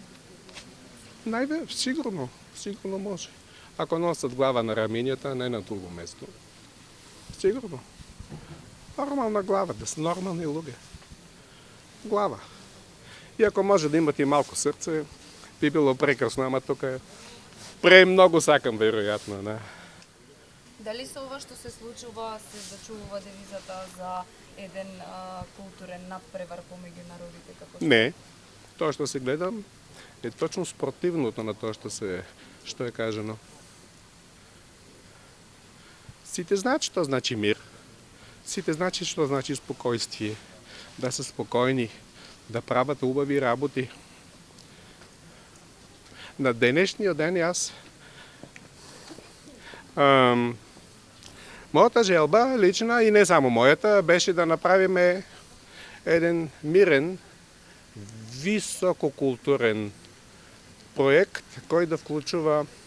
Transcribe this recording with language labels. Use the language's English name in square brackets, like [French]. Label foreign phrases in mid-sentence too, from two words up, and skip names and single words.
[Bulgarian] Сигурно може. Ако носят глава на раменията, не на друго место. Сигурно. Нормална глава, да са нормални луѓе. Глава. И ако може да имат и малко сърце, би било прекрасно, ама тук премногу сакам, вероятно. Да. [Macedonian] Дали со ова што се случува се зачувува девизата за еден културен надпревар помеѓу народите? Не. Тоа што се гледам е точно спротивното на тоа што е кажено. Сите знаат што значи мир. [Bulgarian] Сите знаат што значи спокойствие. Да се спокойни, да правят убави работи. На денешния ден аз моята желба, лична и не само моята, беше да направим един мирен, висококултурен проект, който да включва